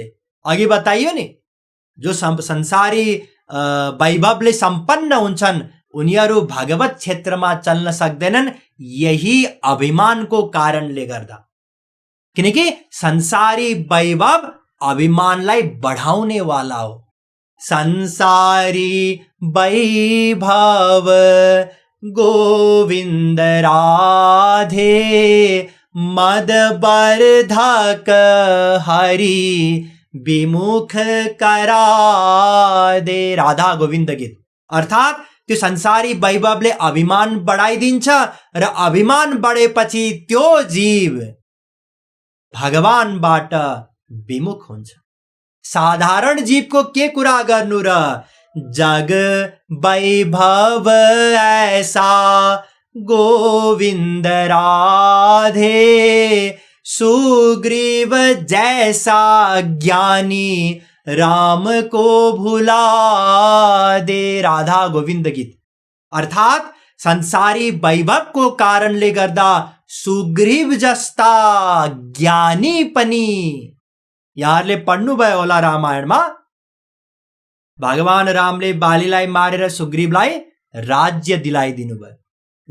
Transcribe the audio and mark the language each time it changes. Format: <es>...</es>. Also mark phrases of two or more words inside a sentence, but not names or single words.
<ne>अघि बताइयो नि, जो संसारी वैभवले सम्पन्न हुन्छन् उनीहरू भगवत क्षेत्रमा चल्न सक्दैनन्, यही अभिमानको कारणले गर्दा। किनकि संसारी वैभव अभिमानलाई बढाउने वाला हो।</ne> <hi>संसारी वैभव गोविन्द राधे मद बर्धक हरि विमुख करा दे। राधा गोविन्द गीत।</hi> <ne>अर्थात त्यो संसारी वैभवले अभिमान बढाइदिन्छ र अभिमान बढेपछि त्यो जीव भगवानबाट विमुख हुन्छ। साधारण जीवको के कुरा गर्नु र?</ne> <hi>जग वैभव ऐसा गोविन्द राधे सुग्रीव जैसा ज्ञानी राम को भुला दे। राधा गोविन्द गीत।</hi> <ne>अर्थात संसारी वैभव को कारणले गर्दा सुग्रीव जस्ता ज्ञानी पनि, यहाँहरूले पढ्नुभयो होला रामायणमा, भगवान रामले बालीलाई मारेर सुग्रीवलाई राज्य दिलाइदिनु भयो।</ne>